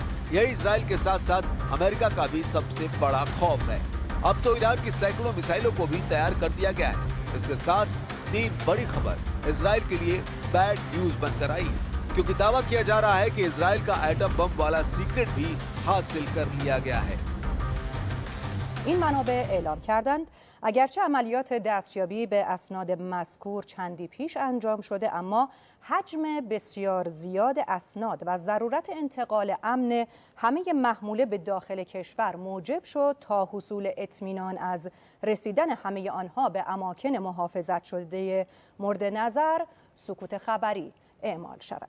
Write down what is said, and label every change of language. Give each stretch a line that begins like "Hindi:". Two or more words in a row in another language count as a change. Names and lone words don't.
Hindi: यही इजराइल के साथ साथ अमेरिका का भी सबसे बड़ा खौफ है। अब तो ईरान की सैकड़ों मिसाइलों को भी तैयार कर दिया गया है। इसके साथ 3 बड़ी खबर इजराइल के लिए
English: bad news
Hindi: बनकर आई, क्योंकि दावा किया जा रहा है कि इजराइल का एटम बम वाला सीक्रेट भी हासिल कर लिया गया है।
Persian: این منابع اعلام کردند اگرچه عملیات دستیابی به اسناد مذکور چندی پیش انجام شده، اما حجم بسیار زیاد اسناد و ضرورت انتقال امن همه محموله به داخل کشور موجب شد تا حصول اطمینان از رسیدن همه آنها به اماکن محافظت شده مورد نظر سکوت خبری اعمال شود.